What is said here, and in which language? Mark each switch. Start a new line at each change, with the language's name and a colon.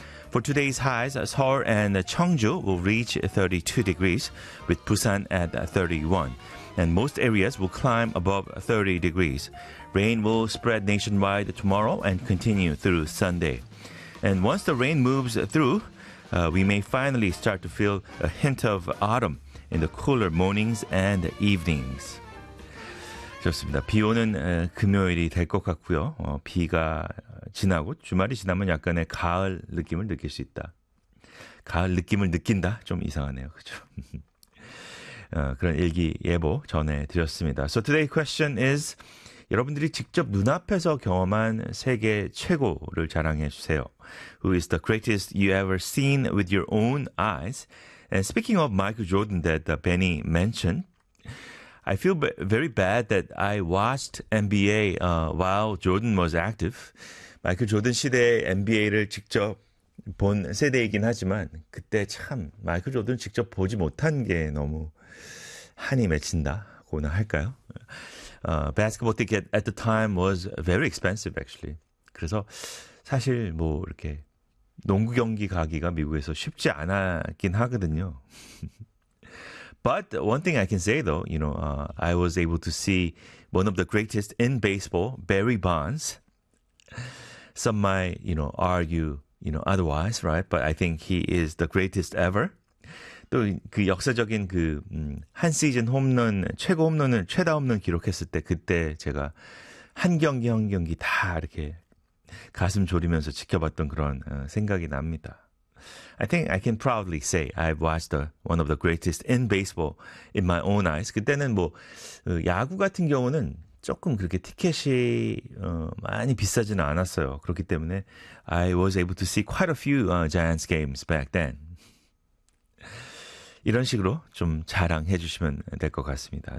English: For today's highs, Seoul and Cheongju will reach 32 degrees, with Busan at 31, and most areas will climb above 30 degrees. Rain will spread nationwide tomorrow and continue through Sunday. And once the rain moves through, we may finally start to feel a hint of autumn in the cooler mornings and evenings.
Korean: 좋습니다. 비 오는 금요일이 될 것 같고요. 비가 지나고 주말이 지나면 약간의 가을 느낌을 느낄 수 있다. 가을 느낌을 느낀다? 좀 이상하네요. 그렇죠? 그런 일기 예보 전해드렸습니다.
English: So today's question is,
Korean: 여러분들이 직접 눈앞에서 경험한 세계 최고를 자랑해 주세요.
English: Who is the greatest you ever seen with your own eyes? And speaking of Michael Jordan that Benny mentioned, I feel very bad that I watched NBA while Jordan was active.
Korean: 마이클 조던 시대의 NBA를 직접 본 세대이긴 하지만 그때 참 마이클 조던 직접 보지 못한 게 너무 한이 맺힌다고나 할까요?
English: Basketball ticket at the time was very expensive actually.
Korean: 그래서 사실 뭐 이렇게 농구 경기 가기가 미국에서 쉽지 않았긴 하거든요.
English: But one thing I can say, though, you know, I was able to see one of the greatest in baseball, Barry Bonds. Some might, you know, argue, you know, otherwise, right? But I think he is the greatest ever.
Korean: 또 그 역사적인 그 한 시즌 홈런, 최고 홈런을 최다 홈런 기록했을 때 그때 제가 한 경기 한 경기 다 이렇게 가슴 졸이면서 지켜봤던 그런 생각이 납니다.
English: I think I can proudly say I've watched one of the greatest in baseball in my own eyes.
Korean: 그때는 뭐 야구 같은 경우는 조금 그렇게 티켓이 많이 비싸지는 않았어요. 그렇기 때문에
English: I was able to see quite a few Giants games back then.
Korean: 이런 식으로 좀 자랑해 주시면 될 것 같습니다.